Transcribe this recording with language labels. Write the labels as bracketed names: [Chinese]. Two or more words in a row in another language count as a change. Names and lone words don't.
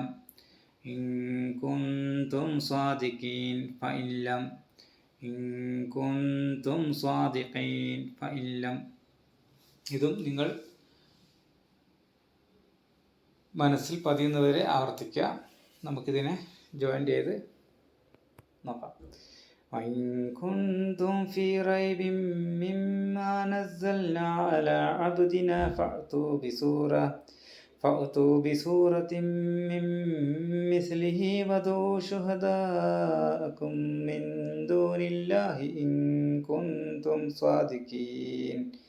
[Arabic] إن كنتم صادقين فإن لم. إن كنتم صادقين فإن لم. [Malayalam] ഇതും നിങ്ങൾ മനസ്സിൽ പതിയുന്നവരെ ആവർത്തിക്കുക. നമുക്കിതിനെ ജോയിൻ ചെയ്ത് നോക്കാം. [Arabic] وإن كنتم في ريب مما نزلنا على عبدنا فأتوا بسورة من مثله وادعوا شهداءكم من دون الله إن كنتم صادقين